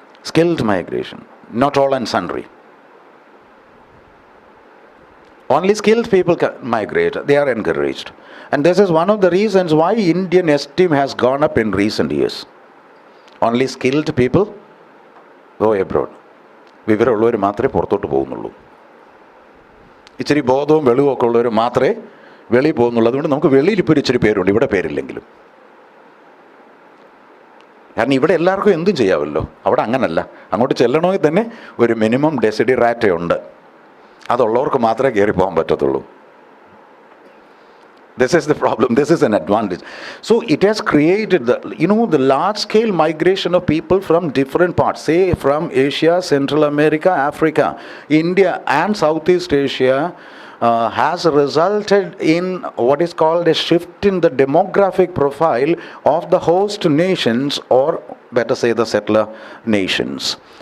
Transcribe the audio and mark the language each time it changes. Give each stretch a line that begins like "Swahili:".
English: Skilled migration, not all and sundry. Only skilled people can migrate. They are encouraged. And this is one of the reasons why Indian esteem has gone up in recent years. Only skilled people go abroad.
Malayalam: വിവരമുള്ളവർ മാത്രമേ പുറത്തോട്ട് പോകുന്നുള്ളൂ. ഇച്ചിരി ബോധവും വെളിവും ഒക്കെ ഉള്ളവർ മാത്രമേ വെളിയിൽ പോകുന്നുള്ളൂ. അതുകൊണ്ട് നമുക്ക് വെളിയിൽ ഇപ്പോൾ ഇച്ചിരി പേരുണ്ട്, ഇവിടെ പേരില്ലെങ്കിലും. കാരണം ഇവിടെ എല്ലാവർക്കും എന്തും ചെയ്യാമല്ലോ. അവിടെ അങ്ങനല്ല. അങ്ങോട്ട് ചെല്ലണമെങ്കിൽ തന്നെ ഒരു മിനിമം ഡെസിഡിറാറ്റ ഉണ്ട്. അതുള്ളവർക്ക് മാത്രമേ കയറി പോകാൻ പറ്റത്തുള്ളൂ.
English: This is the problem. This is an advantage. So it has created the large-scale migration of people from different parts, say from Asia, Central America, Africa, India and Southeast Asia, has resulted in what is called a shift in the demographic profile of the host nations, or better say the settler nations.